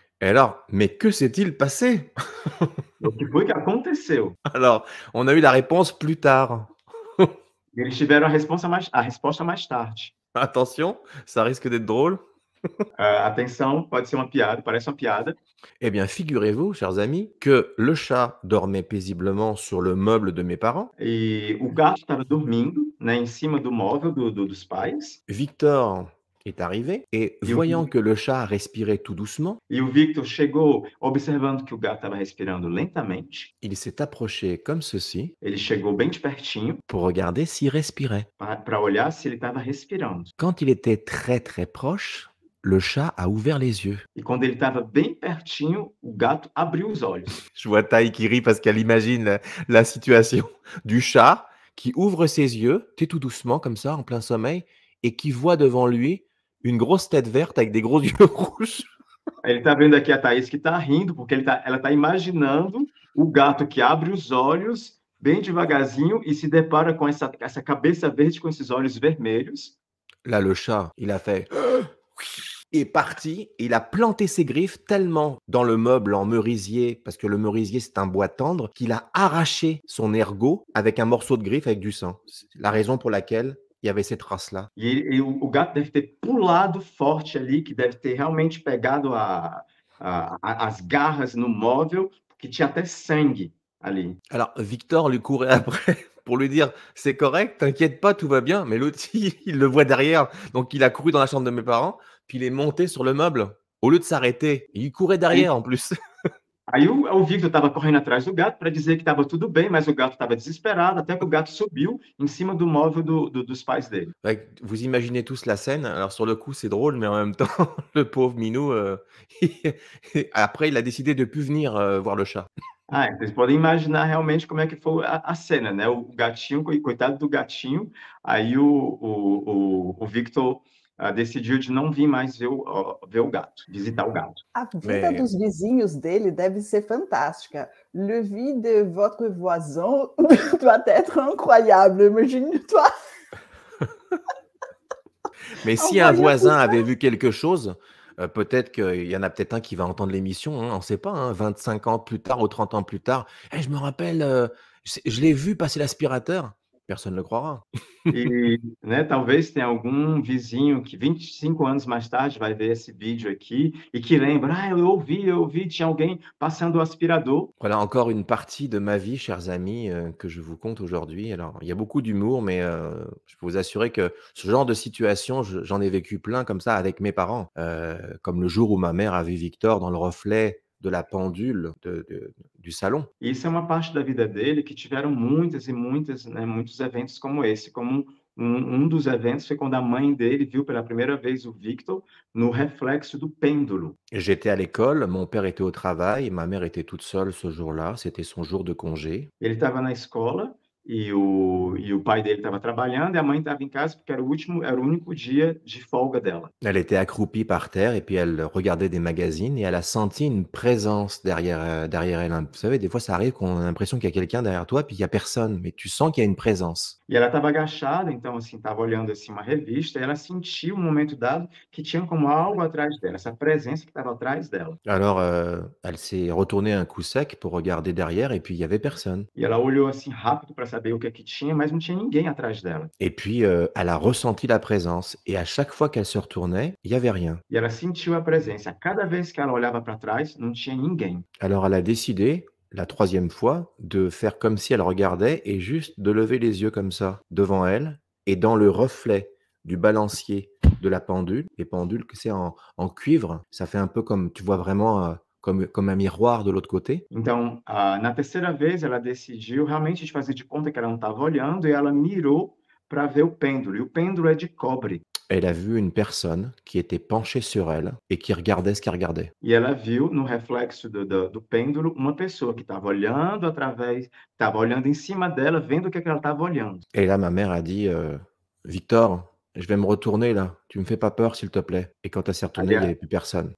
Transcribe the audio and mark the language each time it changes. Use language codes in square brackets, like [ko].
[fr] Et alors, mais que s'est-il passé? [pt] O que foi que aconteceu? [fr] Alors, on a eu la réponse plus tard. [pt] Eles tiveram a resposta mais tarde. [fr] Attention, ça risque d'être drôle. [pt] Atenção, pode ser uma piada, parece uma piada. [fr] Eh bien, figurez-vous, chers amis, que le chat dormait paisiblement sur le meuble de mes parents. [pt] E o gato estava dormindo, né, em cima do móvel dos pais. [fr] Victor est arrivé et voyant que le chat respirait tout doucement, [pt] E o Victor chegou observando que o gato estava respirando lentamente. [fr] il s'est approché comme ceci [pt] Ele chegou bem de pertinho [fr] pour regarder s'il respirait. [pt] para olhar se ele estava respirando. [fr] Quand il était très très proche, le chat a ouvert les yeux. [pt] E quando ele estava bem pertinho, o gato abriu os olhos. [fr] Je vois Taï qui rit parce qu'elle imagine la situation du chat qui ouvre ses yeux, tout doucement comme ça, en plein sommeil, et qui voit devant lui une grosse tête verte avec des gros yeux rouges. [pt] Ele está vendo aqui a Thaís que está rindo, porque ela está imaginando o gato que abre os olhos bem devagarzinho e se depara com essa cabeça verde com esses olhos vermelhos. [fr] Là, le chat, il a fait... est parti, il a planté ses griffes tellement dans le meuble en merisier, parce que le merisier c'est un bois tendre, qu'il a arraché son ergot avec un morceau de griffe avec du sang. C'est la raison pour laquelle il y avait ces traces-là. [pt] E o gato deve ter pulado forte ali, que deve ter realmente pegado as garras no móvel, porque tinha até sangue ali. [fr] Alors, Victor lui courait après pour lui dire « C'est correct, t'inquiète pas, tout va bien ». Mais l'autre, il le voit derrière, donc il a couru dans la chambre de mes parents, puis il est monté sur le meuble. Au lieu de s'arrêter, il courait derrière en plus. [pt] Aí o Victor estava correndo atrás do gato para dizer que estava tudo bem, mas o gato estava desesperado, até que o gato subiu em cima do móvel dos pais dele. [fr] Vous imaginez tous la scène. Alors sur le coup, c'est drôle, mais en même temps, le pauvre Minou, après, il a décidé de ne plus venir voir le chat. [pt] Vocês podem imaginar realmente como é que foi a cena, né? O gatinho, coitado do gatinho, aí o Victor decidiu de não vir mais ver o gato, visitar o gato. A vida dos vizinhos dele deve ser fantástica. [fr] Le vie de votre voisin doit être incroyable. Imagine-toi. Mais si un voisin avait vu quelque chose, peut-être qu'il y en a peut-être un qui va entendre l'émission, hein, on ne sait pas, hein, 25 ans plus tard ou 30 ans plus tard. Hey, je me rappelle, je l'ai vu passer l'aspirateur. Personne ne le croira. [pt] E, né, talvez tenha algum vizinho que 25 anos mais tarde vai ver esse vídeo aqui e que lembra, eu ouvi, tinha alguém passando o aspirador. [fr] Voilà encore une partie de ma vie, chers amis, que je vous conte aujourd'hui. Alors, il y a beaucoup d'humour, mais je peux vous assurer que ce genre de situation, j'en ai vécu plein comme ça avec mes parents. Comme le jour où ma mère a vu Victor dans le reflet de la pendule du salon. [pt] Isso é uma parte da vida dele que tiveram muitas e muitas, né, muitos eventos como esse. Como um dos eventos foi quando a mãe dele viu pela primeira vez o Victor no reflexo do pêndulo. [fr] J'étais à l'école, mon père était au travail, ma mère était toute seule ce jour-là, c'était son jour de congé. [pt] Ele estava na escola e o pai dele estava trabalhando e a mãe estava em casa porque era o único dia de folga dela. [fr] Elle était accroupie par terre et puis elle regardait des magazines et elle a senti une présence derrière elle. Vous savez, des fois, ça arrive qu'on a l'impression qu'il y a quelqu'un derrière toi, puis il y a personne, mais tu sens qu'il y a une présence. [pt] E ela estava agachada, então, assim, estava olhando, assim, uma revista, e ela sentiu, um momento dado, que tinha como algo atrás dela, essa presença que estava atrás dela. [fr] Alors, elle s'est retournée un coup sec pour regarder derrière et puis il y avait personne. [pt] E ela olhou, assim, rápido para saber o que é que tinha, mas não tinha ninguém atrás dela. [fr] Et puis, elle a ressenti la présence et à chaque fois qu'elle se retournait, il y avait rien. [pt] E ela sentiu a presença. Cada vez que ela olhava para trás, não tinha ninguém. [fr] Alors elle a décidé, la 3e fois, de faire comme si elle regardait et juste de lever les yeux comme ça, devant elle et dans le reflet du balancier de la pendule, les pendules que c'est en cuivre, ça fait un peu comme tu vois vraiment, comme un miroir de l'autre côté. [pt] Então, na terceira vez, ela decidiu realmente de fazer de conta que ela não estava olhando e ela mirou para ver o pêndulo. E o pêndulo é de cobre. [fr] Elle a vu une personne qui était penchée sur elle et qui regardait ce qu'elle regardait. [pt] E ela viu no reflexo do pêndulo uma pessoa que estava olhando em cima dela, vendo o que ela estava olhando. [fr] Et là, ma mère a dit, «Victor, je vais me retourner là, tu me fais pas peur s'il te plaît». Et quand elle s'est retournée, il y avait plus personne.